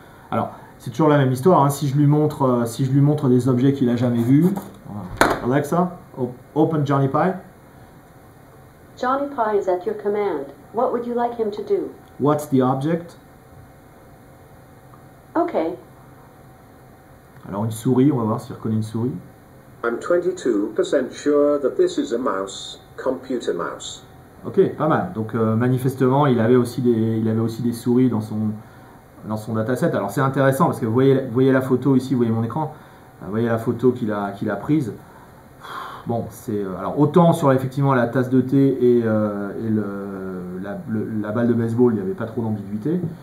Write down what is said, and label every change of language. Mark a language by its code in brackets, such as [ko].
[fr] Alors c'est toujours la même histoire. Hein. Si je lui montre des objets qu'il n'a jamais vus, [en] Alexa, open Johnny Pie. Johnny Pie is at your command. What would you like him to do? What's the object? Okay. [fr] Alors une souris, on va voir s'il reconnaît une souris. [en] I'm 22% sure that this is a mouse, computer mouse. [fr] Ok, pas mal. Donc manifestement, il avait aussi des souris dans son dataset. Alors c'est intéressant parce que vous voyez la photo ici, vous voyez mon écran, vous voyez la photo qu'il a prise. Bon, c'est alors autant sur effectivement la tasse de thé et la balle de baseball, il n'y avait pas trop d'ambiguïté.